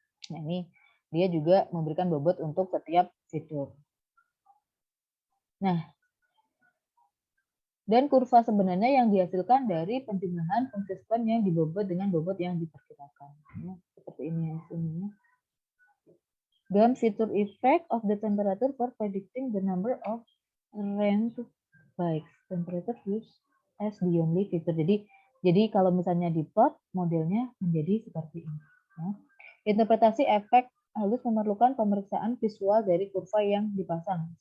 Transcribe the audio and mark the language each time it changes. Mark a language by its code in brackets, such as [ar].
[id] Nah, ini dia juga memberikan bobot untuk setiap fitur. Nah, dan kurva sebenarnya yang dihasilkan dari penjumlahan fungsi spline yang dibobot dengan bobot yang diperkirakan. Ya, seperti ini hasilnya. [en] GAM feature effect of the temperature for predicting the number of range bikes. Temperature used as the only feature. [id] Jadi kalau misalnya di plot modelnya menjadi seperti ini. Ya. Interpretasi efek halus memerlukan pemeriksaan visual dari kurva yang dipasang.